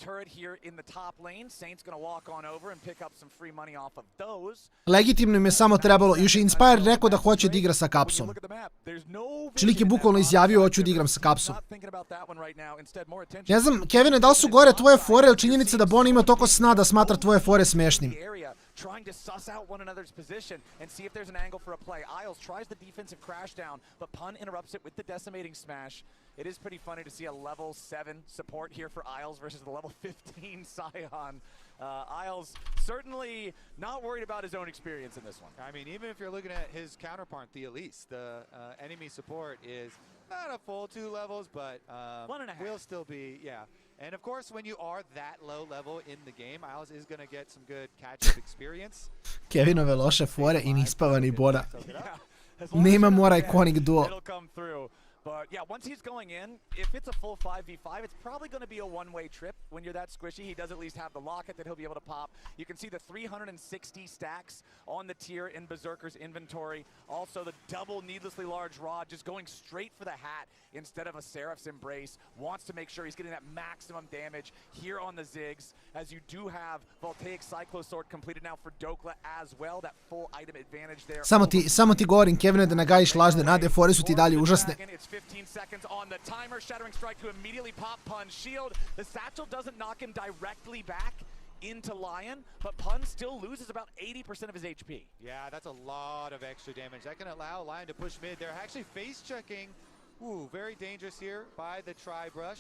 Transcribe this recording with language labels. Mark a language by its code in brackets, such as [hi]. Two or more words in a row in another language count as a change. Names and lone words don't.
[sr] Legitimno im je samo trebalo, još je Inspired rekao da hoće da igra sa Kapsom. Čilik je bukvalno izjavio, hoću da igram sa Kapsom. Ne znam, Kevine, da li su gore tvoje fore ili činjenica da Bon ima toliko sna da smatra tvoje fore smešnim? [en] Trying to suss out one another's position and see if there's an angle for a play. Isles tries the defensive crash down, but Pun interrupts it with the decimating smash. It is pretty funny to see a level 7 support here for Isles versus the level 15 Scion. Isles certainly not worried about his own experience in this one. I mean, even if you're looking at his counterpart, the Elise, the enemy support is not a full 2 levels, but will still be, yeah. And of course, when you are that low level in the game, Isles is going to get some good catch-up experience. [sr] Kevinove loše fore i nispavani Bora. Nema mora [en] iconic duo. But yeah, once he's going in, if it's a full 5v5, it's probably going to be a one-way trip. When you're that squishy, he does at least have the locket that he'll be able to pop. You can see the 360 stacks on the tier in Berserker's inventory. Also the double needlessly large rod, just going straight for the hat instead of a Seraph's Embrace. Wants to make sure he's getting that maximum damage here on the Ziggs, as you do have Voltaic Cyclosword completed now for Dokla as well. That full item advantage there. [sr] Samo ti govorim, Kevine, da nagajiš lažne nade, fore su ti dalje užasne. [en] 15 seconds on the timer. Shattering Strike to immediately pop Pun's shield. The satchel doesn't knock him directly back into LYON, but Pun still loses about 80% of his HP. Yeah, that's a lot of extra damage. That can allow LYON to push mid. They're actually face checking. Ooh, very dangerous here by the Tri-Brush.